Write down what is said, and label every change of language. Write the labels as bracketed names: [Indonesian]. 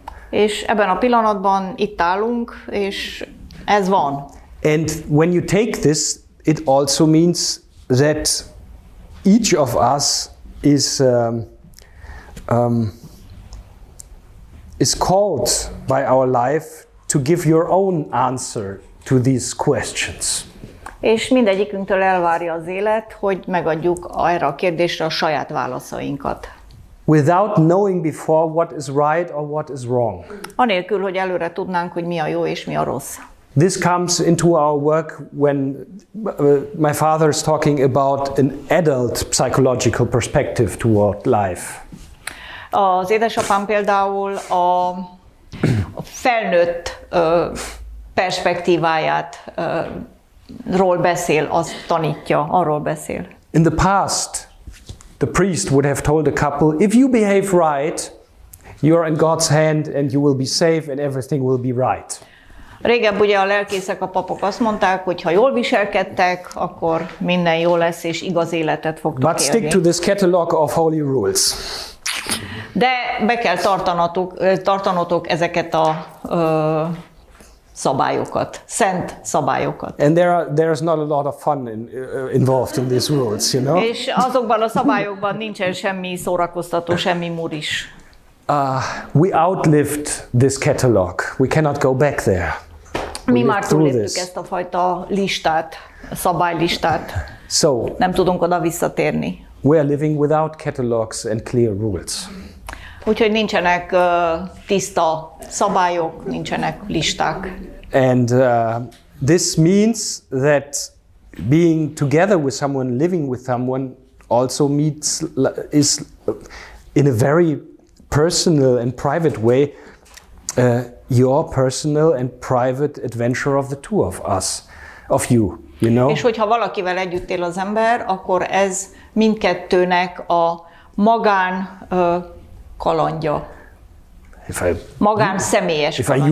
[Hungarian] És ebben a pillanatban itt állunk, és ez van. [English] And when you take this, it also means that each of us is called by our life to give your own answer to these questions. [Hungarian] És mindegyikünktől elvárja az élet, hogy megadjuk erre a kérdésre a saját válaszainkat. [English] Without knowing before what is right or what is wrong. [Hungarian] Anélkül, hogy előre tudnánk, hogy mi a jó és mi a rossz. [English] This comes into our work when my father is talking about an adult psychological perspective toward life. [Hungarian] Az édesapám például a felnőtt perspektíváját ról beszél, azt tanítja, arról beszél. [English] In the past, the priest would have told a couple, if you behave right, you're in God's hand and you will be safe and everything will be right. [Hungarian] Régebb ugye a lelkészek, a papok azt mondták, hogy ha jól viselkedtek, akkor minden jó lesz és igaz életet fogtok élni. [English] But stick to this catalog of holy rules. [Hungarian] De be kell tartanotok ezeket a szabályokat, szent szabályokat. [English] And there's not a lot of fun involved in these rules, you know. [Hungarian] És azokban a szabályokban nincsen semmi szórakoztató, semmi muris. [English] We outlived this catalog. We cannot go back there. [Hungarian] Mi már túléltük ezt a fajta listát, szabálylistát. [English] So, [Hungarian] nem tudunk oda visszatérni. [English] We are living without catalogs and clear rules. [Hungarian] Úgyhogy nincsenek tiszta szabályok, nincsenek listák. [English] And this means that being together with someone, living with someone, also is in a very personal and private way your personal and private adventure of the two of us, of you, you know. [Hungarian] És hogyha valakivel együtt él az ember, akkor ez mindkettőnek a magán kalandja. Magán személyes kalandja.